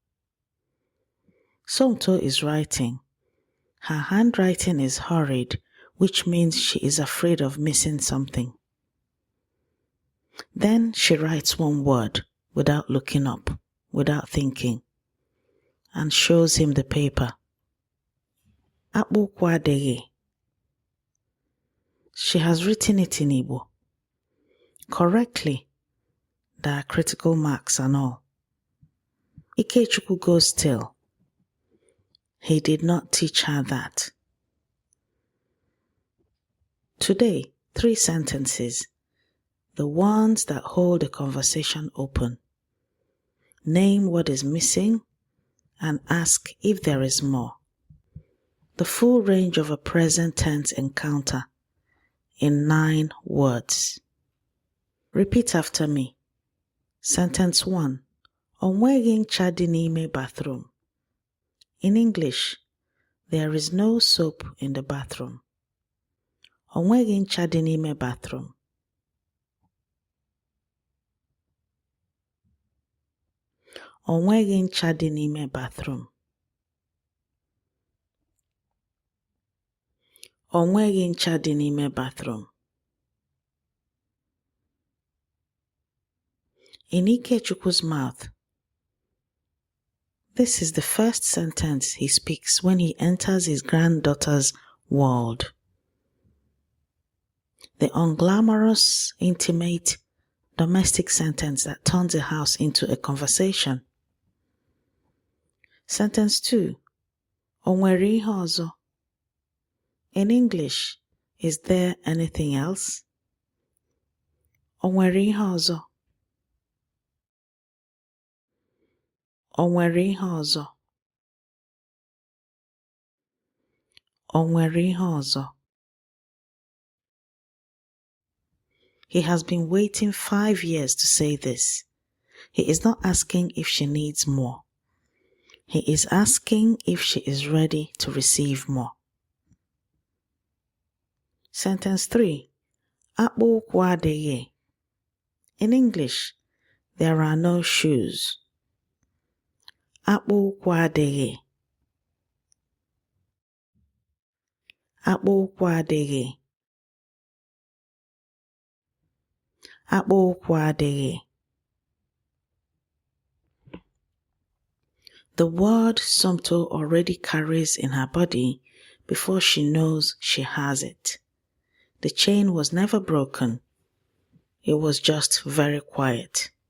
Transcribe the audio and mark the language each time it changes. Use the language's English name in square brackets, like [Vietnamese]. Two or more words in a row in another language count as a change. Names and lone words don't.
[English] Somto is writing. Her handwriting is hurried, which means she is afraid of missing something. Then she writes one word, without looking up, without thinking, and shows him the paper. [Igbo] Akpụkwa adịghị. [English] She has written it in Igbo. Correctly. There are critical marks and all. Ikechukwu goes still. He did not teach her that. Today, 3 sentences, the ones that hold the conversation open. Name what is missing and ask if there is more. The full range of a present tense encounter in 9 words. Repeat after me. Sentence 1. [Igbo] Onweghị ncha dị n'ime bathroom. [English] In English, there is no soap in the bathroom. [Igbo] Onweghị ncha dị n'ime bathroom. Onweghị ncha dị n'ime bathroom. Onweghị ncha dị n'ime bathroom. [English] In Ikechukwu's mouth, this is the first sentence he speaks when he enters his granddaughter's world. The unglamorous, intimate, domestic sentence that turns a house into a conversation. Sentence 2. [Igbo] O nwere ihe ọzọ? [English] In English, is there anything else? [Igbo] O nwere ihe ọzọ? O nwere ihe ọzọ? O nwere ihe ọzọ? [English] He has been waiting 5 years to say this. He is not asking if she needs more. He is asking if she is ready to receive more. Sentence 3. [Igbo] Akpụ ụkwụ adịghị. [English] In English, there are no shoes. [Igbo] Akpụ ụkwụ adịghị. Akpụ ụkwụ adịghị. Akpụ ụkwụ adịghị. [English] The word Somto already carries in her body before she knows she has it. The chain was never broken. It was just very quiet.